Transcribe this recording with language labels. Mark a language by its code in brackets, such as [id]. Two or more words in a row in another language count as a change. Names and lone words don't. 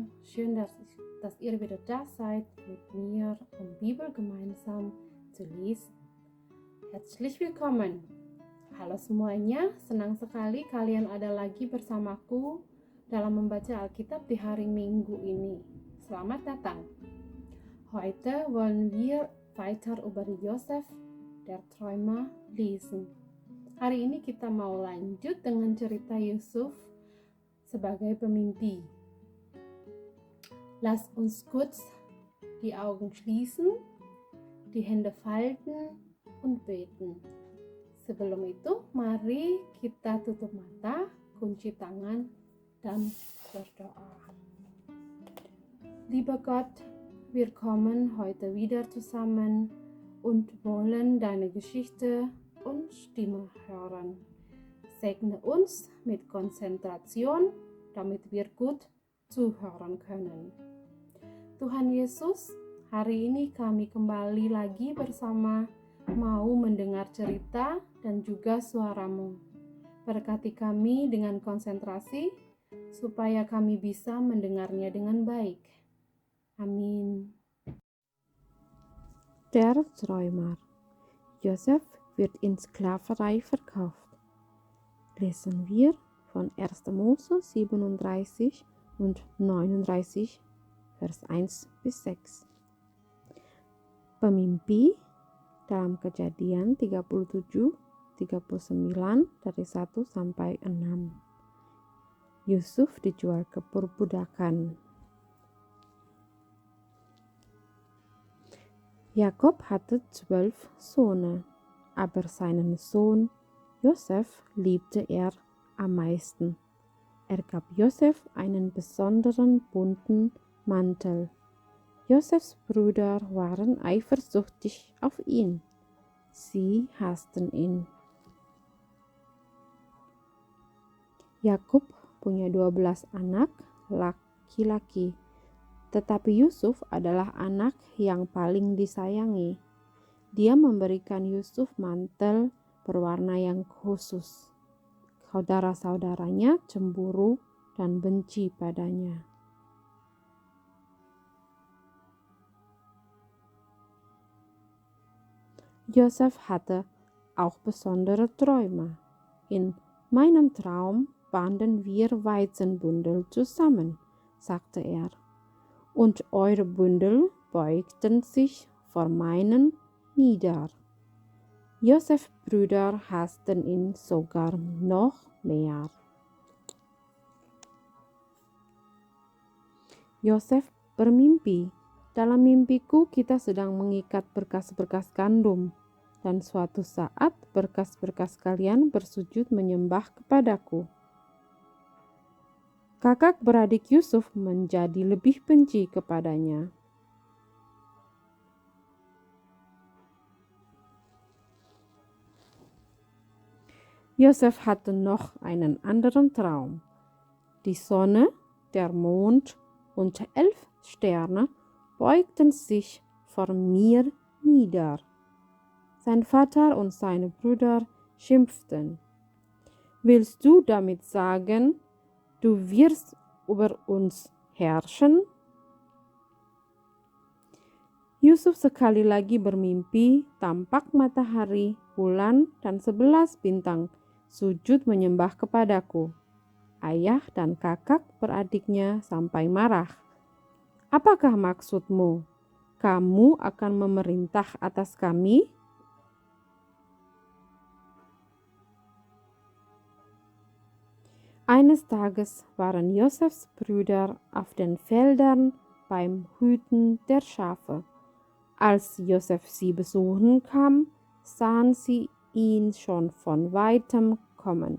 [de] schön, dass ihr wieder da seid, mit mir Bibel gemeinsam zu lesen. Herzlich willkommen. [id] Halo semuanya, senang sekali kalian ada lagi bersamaku dalam membaca Alkitab di hari Minggu ini. Selamat datang. [de] Heute wollen wir weiter über Josef, der Träumer, lesen. [id] Hari ini kita mau lanjut dengan cerita Yusuf sebagai pemimpi. [de] Lasst uns kurz die Augen schließen, die Hände falten und beten. [id] Sebelum itu, mari kita tutup mata, kunci tangan, dan berdoa. [de] Lieber Gott, wir kommen heute wieder zusammen und wollen deine Geschichte und Stimme hören. Segne uns mit Konzentration, damit wir gut zuhören können. [id] Tuhan Yesus, hari ini kami kembali lagi bersama mau mendengar cerita dan juga suara-Mu. Berkati kami dengan konsentrasi supaya kami bisa mendengarnya dengan baik. Amin. [de] Der Träumer. Josef wird in Sklaverei verkauft. Lesen wir von 1. Mose 37 und 39, Vers 1 bis 6. [id] Pemimpi dalam Kejadian 37, 39 dari 1 sampai 6. Yusuf dijual ke perbudakan. [de] Jakob hatte 12 Söhne, aber seinen Sohn Josef liebte er am meisten. Er gab Josef einen besonderen bunten Mantel. Josefs Brüder waren eifersüchtig auf ihn. Sie hassten ihn. [id] Yakub punya 12 anak laki-laki, tetapi Yusuf adalah anak yang paling disayangi. Dia memberikan Yusuf mantel berwarna yang khusus. Saudara-saudaranya cemburu dan benci padanya. [de] Josef hatte auch besondere Träume. In meinem Traum banden wir Weizenbündel zusammen, sagte er, und eure Bündel beugten sich vor meinen nieder. Josefs Brüder hassten ihn sogar noch mehr. [id] Yosef bermimpi. Dalam mimpiku kita sedang mengikat berkas-berkas gandum, dan suatu saat berkas-berkas kalian bersujud menyembah kepadaku. Kakak beradik Yusuf menjadi lebih benci kepadanya. [de] Josef hatte noch einen anderen Traum. Die Sonne, der Mond und 11 Sterne beugten sich vor mir nieder. Sein Vater und seine Brüder schimpften. Willst du damit sagen, du wirst über uns herrschen? [id] Yusuf sekali lagi bermimpi, tampak matahari, bulan, dan 11 bintang sujud menyembah kepadaku. Ayah dan kakak beradiknya sampai marah. Apakah maksudmu? Kamu akan memerintah atas kami? [de] Eines Tages waren Josefs Brüder auf den Feldern beim Hüten der Schafe. Als Josef sie besuchen kam, sahen sie ihn schon von weitem kommen.